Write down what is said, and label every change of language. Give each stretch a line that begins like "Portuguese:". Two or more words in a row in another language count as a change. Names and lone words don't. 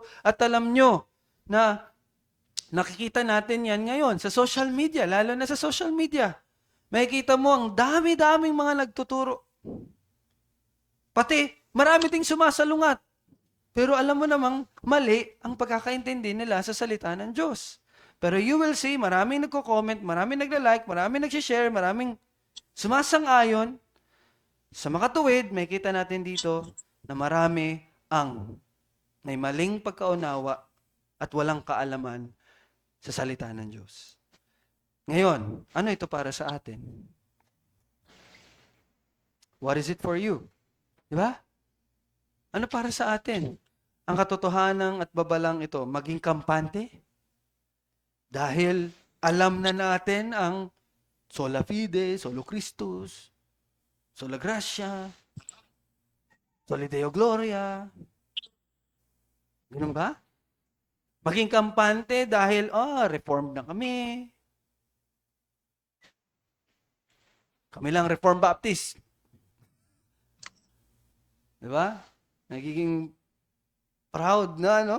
Filipino: At alam nyo na nakikita natin yan ngayon sa
English: social media,
Filipino: lalo na sa
English: social media.
Filipino: Makikita mo ang dami-daming mga nagtuturo. Pati, marami ding sumasalungat. Pero alam mo namang mali ang pagkakaintindi nila sa salita ng Diyos.
English: Pero you will see,
Filipino: maraming nagko-comment, maraming nagla-like, maraming nag-share, maraming sumasang-ayon. Sa makatuwid, may kita natin dito na marami ang may maling pagkaunawa at walang kaalaman sa salita ng Diyos. Ngayon, ano ito para sa atin?
English: What is it for you?
Filipino: Di ba? Ano para sa atin? Ang katotohanan at babalang ito, maging kampante? Dahil alam na natin ang
Latin: sola fide, solo Christus, sola gratia, soli Deo gloria.
Filipino: Ganun ba? Maging kampante dahil, reformed na kami. Kami lang Reformed Baptist. Di ba? Nagiging proud na, no?